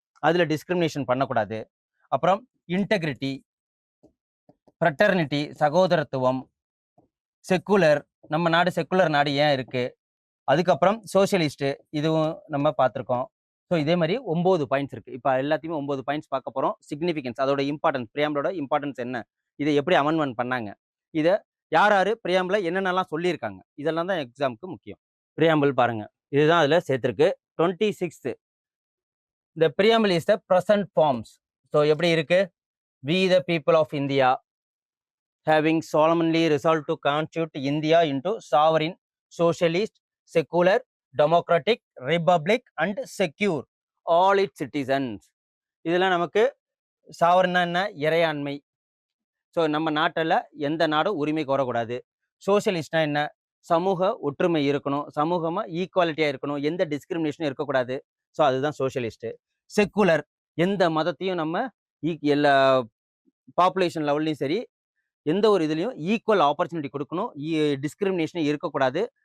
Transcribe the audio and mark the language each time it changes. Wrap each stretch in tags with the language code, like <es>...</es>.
<ta>அதில் டிஸ்கிரிமினேஷன் பண்ணக்கூடாது. அப்புறம் இன்டெகிரிட்டி, ஃப்ரெட்டர்னிட்டி, சகோதரத்துவம், செக்குலர், நம்ம நாடு செக்குலர் நாடு ஏன் இருக்கு, அதுக்கப்புறம் சோஷியலிஸ்ட், இதுவும் நம்ம பார்த்துருக்கோம். ஸோ இதே மாதிரி 9 பாயிண்ட்ஸ் இருக்கு. இப்போ எல்லாத்தையுமே 9 பாயிண்ட்ஸ் பார்க்க போகிறோம். சிக்னிஃபிகன்ஸ், அதோட இம்பார்ட்டன்ஸ், பிரியாம்பிளோட இம்பார்ட்டன்ஸ் என்ன, இதை எப்படி அமெண்ட்மெண்ட் பண்ணாங்க, இதை யார் யார் பிரியாம்பிள என்னென்னலாம் சொல்லியிருக்காங்க, இதெல்லாம் தான் எக்ஸாமுக்கு முக்கியம். பிரியாம்பிள் பாருங்க, இதுதான் அதில் சேர்த்துருக்கு.</ta> <en>26th, the preamble is the present forms.</en> <ta>So எப்படி இருக்கு?</ta> <en>We the people of India having solemnly resolved to constitute India into sovereign, socialist, secular, democratic, republic and secure all its citizens.</en> <ta>இதெல்லாம் நமக்கு சாவரன்னா என்ன? இறையாண்மை. So நம்ம நாட்டில் எந்த நாடும் உரிமை கோரக்கூடாது. சோசியலிஸ்ட்னா என்ன? சமூக ஒற்றுமை இருக்கணும், சமூகமாக ஈக்குவாலிட்டியாக இருக்கணும், எந்த டிஸ்கிரிமினேஷனும் இருக்கக்கூடாது. ஸோ அதுதான் சோஷியலிஸ்ட்டு. செக்குலர், எந்த மதத்தையும் நம்ம எல்லா பாப்புலேஷன் லெவல்லையும் சரி, எந்த ஒரு இதுலையும் ஈக்குவல் ஆப்பர்ச்சுனிட்டி கொடுக்கணும், டிஸ்கிரிமினேஷனே இருக்கக்கூடாது.</ta>